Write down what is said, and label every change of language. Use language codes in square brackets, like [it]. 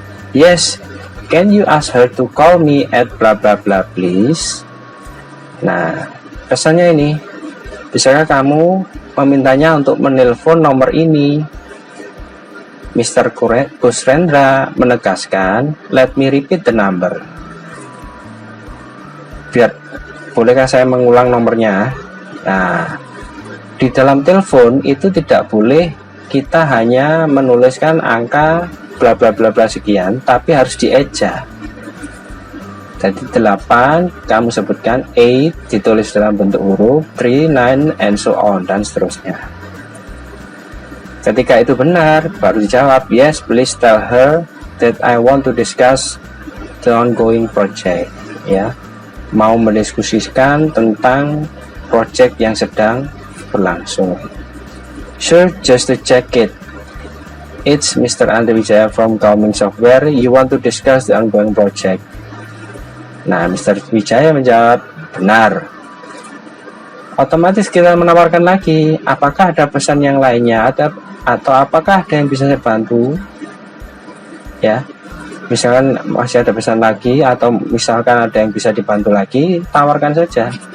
[en] Yes, can you ask her to call me at bla bla bla please? [id] Nah, pesannya ini, bisakah kamu memintanya untuk menelpon nomor ini? Mr. Kusrendra menegaskan, [en] let me repeat the number. [id] Bolehkah saya mengulang nomornya? Nah, di dalam telepon itu tidak boleh kita hanya menuliskan angka bla bla bla bla sekian, tapi harus dieja. Jadi 8 kamu sebutkan, 8 ditulis dalam bentuk huruf, 3, 9 [en] and so on, [id] dan seterusnya. Ketika itu benar, baru dijawab, [en] yes, please tell her that I want to discuss the ongoing project. [id] Ya, mau mendiskusikan tentang project yang sedang berlangsung. [en] Sure, just to check it. It's Mr. Andre Wijaya from Calming Software. You want to discuss the ongoing project? [id] Nah, Mr. Wijaya menjawab, benar. Otomatis kita menawarkan lagi, apakah ada pesan yang lainnya atau apakah ada yang bisa saya bantu? Ya, misalkan masih ada pesan lagi atau misalkan ada yang bisa dibantu lagi, tawarkan saja.